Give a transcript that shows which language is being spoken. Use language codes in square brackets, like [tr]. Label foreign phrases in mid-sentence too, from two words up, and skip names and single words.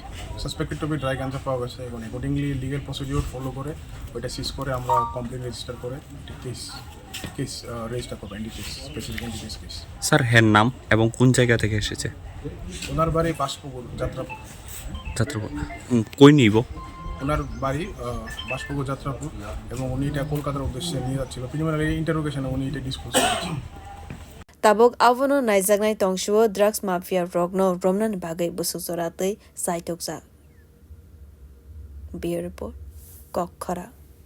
[en] suspected to be dry ganja [bn] পাওয়া গেছে এবং [en] accordingly legal procedure follow [bn] করে ওইটা [en] সিজ [bn] করে আমরা [en] complain register করে case register করবো, NDPS specific NDPS case. [bn] স্যার হের নাম এবং কোন জায়গা থেকে এসেছে? ওনার বাড়ি বাসপুকুর যাত্রাপুর। কই নিব? ওনার বাড়ি বাসপুকুর যাত্রাপুর এবং উনি এটা কলকাতার উদ্দেশ্যে নিয়ে যাচ্ছিল। [en] preliminary interrogation [bn] উনি এটা ডিসক্লোজ করেছেন। [trp] tabok avono naijagnai tongshuo [en] drugs mafia [trp] rokno romnan bagai busuk joratei saitokjak. [en] Bureau report, khorok.